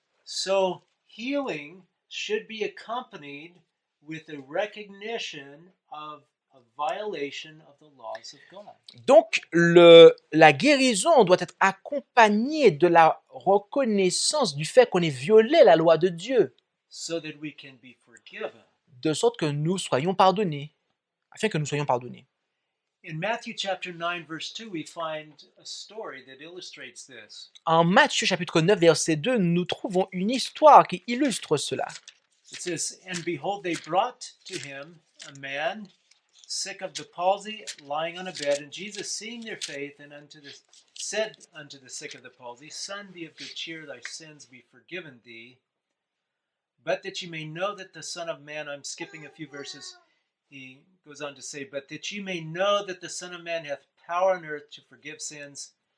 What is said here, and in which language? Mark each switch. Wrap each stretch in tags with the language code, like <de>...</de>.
<en>So, healing should be accompanied with a recognition of a violation of the laws of God.</en> <fr>Donc, la guérison doit être accompagnée de la reconnaissance du fait qu'on ait violé la loi de Dieu,</fr> <en>So that we can be forgiven.</en> <fr>de sorte que nous soyons pardonnés, afin que nous soyons pardonnés.</fr> <en>In Matthew chapter 9, verse 2, we find a story that illustrates this.</en> <fr>En Matthieu chapitre 9, verset 2, nous trouvons une histoire qui illustre cela.</fr> <en>It says, "And behold, they brought to him a man sick of the palsy, lying on a bed. And Jesus, seeing their faith, and said unto the sick of the palsy, Son, be of good cheer, thy sins be forgiven thee. But that you may know that the Son of Man," I'm skipping a few verses, he goes on to say, "But that you may know that the Son of Man hath power on earth to forgive sins.</en>